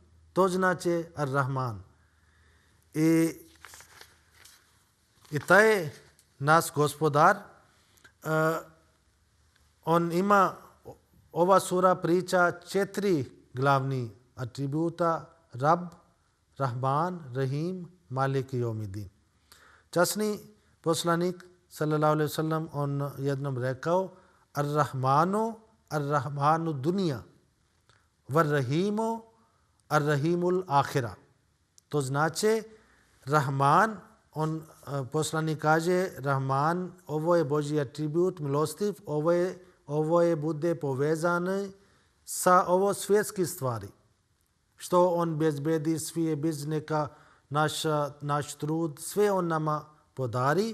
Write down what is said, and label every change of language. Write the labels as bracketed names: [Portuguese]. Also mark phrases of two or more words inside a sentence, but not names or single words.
[Bosnian] To znači Ar-Rahman. I taj naš gospodar, on ima, ova sura priča 4 glavni atributa: Rab, Rahman, Rahim, Malik Yawmiddin. Časni poslanik [Arabic] صلى الله عليه وسلم [Bosnian] on jednom rekao: [Arabic] الرحمن الدنيا والرحيم الرحيم الآخرة. [Bosnian] To znači Rahman poslanik kaže Rahman, ovo je Božji atribut, milostiv, ovo je bude povezano sa ovo svjetski stvari. Što on bezbedi, svije bizneka, naš trud, sve on nama podari.